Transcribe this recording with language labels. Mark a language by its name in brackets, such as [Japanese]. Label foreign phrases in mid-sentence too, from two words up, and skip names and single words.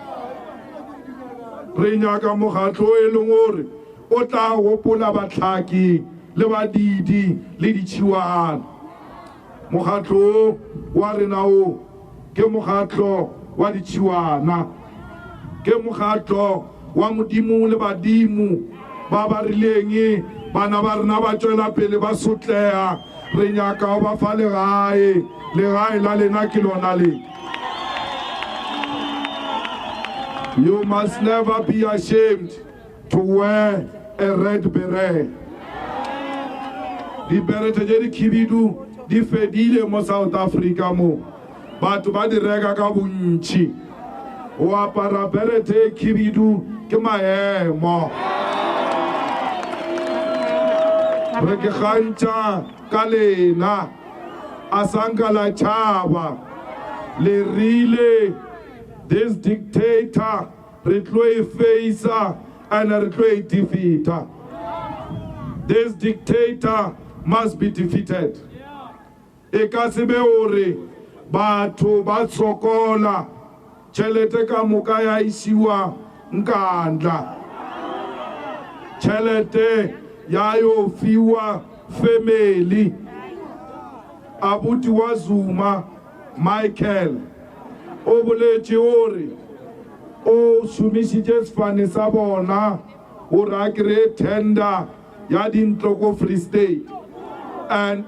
[Northern Sotho] re nyaka mokgatlo e leng gore o tla gopola batlhaki le badidi le ditšhiwana mokgatlo wa rena o ke mokgatlo wa ditšhiwana ke mokgatlo wa modimo le badimo ba ba rileng bana ba rena ba tšwela pele ba sotlega re nyaka o ba fa legae la lena ke lona le [English] you must never be ashamed to wear a red beret [Northern Sotho] diberete tše dikhibidu di fedile mo South Africa mo batho ba di reka ka bontši o apara berete khibidu ke maemo re ke gantša ka lena a sanka la tšhaba le rile [English] this dictator [Northern Sotho] re tlo e facer and re tlo e defeater [English] this dictator must be defeated [Northern Sotho] e ka se be gore batho ba sokola tšhelete ka moka ya isiwa nkandla tšhelete ya yo fiwa family abuti wa Zuma Michael o boletše gore o šomišitše sefane sa bona gore a kry-e tender ya dintlo ko Free State and